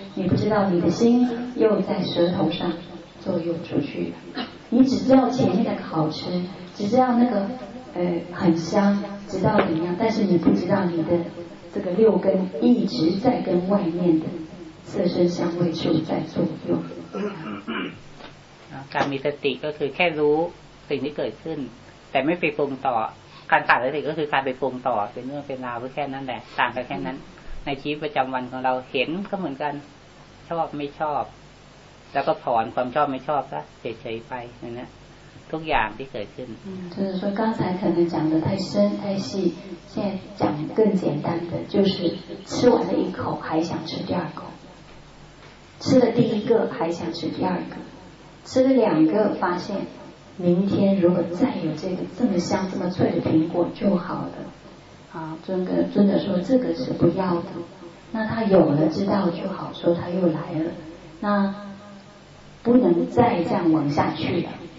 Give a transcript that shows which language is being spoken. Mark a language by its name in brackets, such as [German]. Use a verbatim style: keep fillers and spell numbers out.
[Chinese] 你不知道你的心又在舌头上作用出去了，你只知道前面的好吃，只知道那个呃很香，知道怎么样，但是你不知道你的这个六根一直在跟外面的色身香味触在作用。 [Thai] การมีสติก็คือแค่รู้สิ่งที่เกิดขึ้นแต่ไม่ไปปรุงต่อการขาดสติก็คือการไปปรุงต่อเป็นเรื่องเป็นราวแค่นั้นแหละต่างกันแค่นั้นในชีวิตประจำวันของเราเห็นก็เหมือนกันชอบไม่ชอบแล้วก็ถอนความชอบไม่ชอบก็เฉยๆไปนั่นนะทุกอย่างที่เกิดขึ้น [Chinese] 就是说刚才可能讲得太深太细现在讲更简单的就是吃完了一口还想吃第二口吃了第一个还想吃第二个吃了两个发现明天如果再有这个这么香这么脆的苹果就好了啊尊者尊者说这个是不要的那他有了知道就好说他又来了那不能再这样往下去了